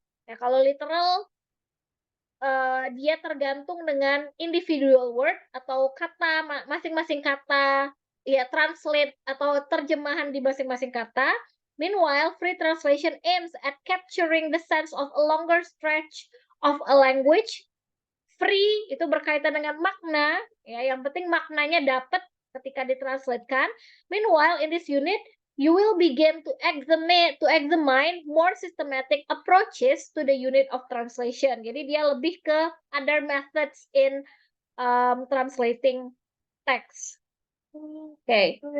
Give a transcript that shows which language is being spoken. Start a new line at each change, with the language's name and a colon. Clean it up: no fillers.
Indonesian: Ya, kalau literal dia tergantung dengan individual word atau kata masing-masing kata, ya translate atau terjemahan di masing-masing kata.
English: Meanwhile, free translation aims at capturing the sense of a longer stretch of a language.
Indonesian: Free itu berkaitan dengan makna, ya yang penting maknanya dapat ketika ditranslatekan.
English: Meanwhile, in this unit you will begin to examine more systematic approaches to the unit of translation.
Indonesian: Jadi dia lebih ke
English: other methods in translating text. Okay.